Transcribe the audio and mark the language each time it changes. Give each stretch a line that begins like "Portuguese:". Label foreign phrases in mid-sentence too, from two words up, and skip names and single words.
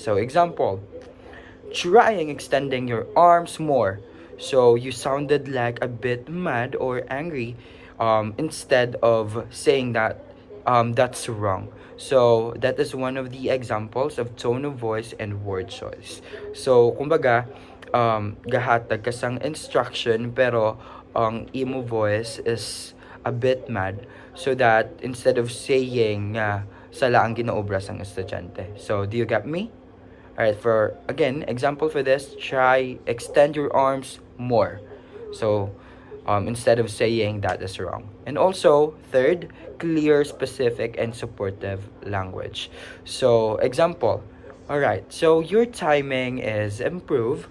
English: So example, trying extending your arms more. So you sounded like a bit mad or angry instead of saying that that's wrong. So that is one of the examples of tone of voice and word choice.
Hiligaynon: So kumbaga, gahatag ka sang instruction pero ang imo voice
English: is a bit mad so that instead of saying
Hiligaynon: nga sala ang ginaobra sang estudyante.
English: So do you get me? Alright, for again, example for this, try extend your arms more. So instead of saying that is wrong. And also, third, clear, specific, and supportive language. So, example, alright, so your timing is improved.